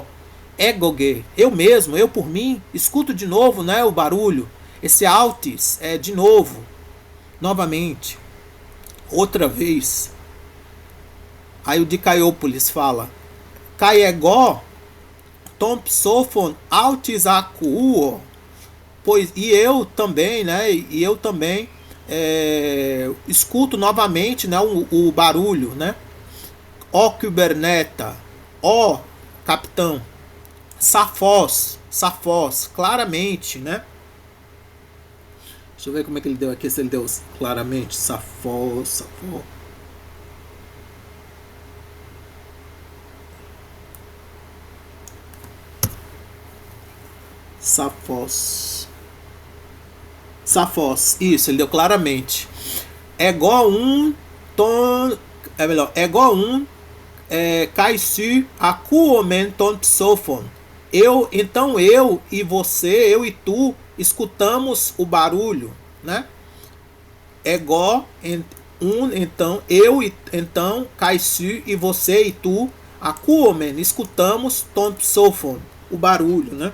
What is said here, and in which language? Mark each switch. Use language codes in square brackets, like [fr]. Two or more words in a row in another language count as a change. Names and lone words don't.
[el] Egoge. [pt] Eu mesmo, eu por mim, escuto de novo, né? O barulho. Esse altis é de novo. Novamente. Outra vez. Aí o de Caiópolis fala: [el] κἀγὼ τὸν ψόφον αὖθις ἀκούω. [pt] Pois, e eu também, né? E eu também escuto novamente, né, o barulho, né? Ó Kuberneta, ó capitão, Safós, claramente, né? Deixa eu ver como é que ele deu aqui, se ele deu claramente, Safós. Safós, isso, ele deu claramente. [el] ἐγὼ οὖν τὸν, [pt] é melhor, [el] ἐγὼ οὖν καὶ σὺ ἀκούομεν τὸν ψόφον. [pt] Então eu e você, eu e tu, escutamos o barulho, né? Ego então eu e então Kaisu e você e tu, akuomen, escutamos [el] τὸν ψόφον, [pt] o barulho, né?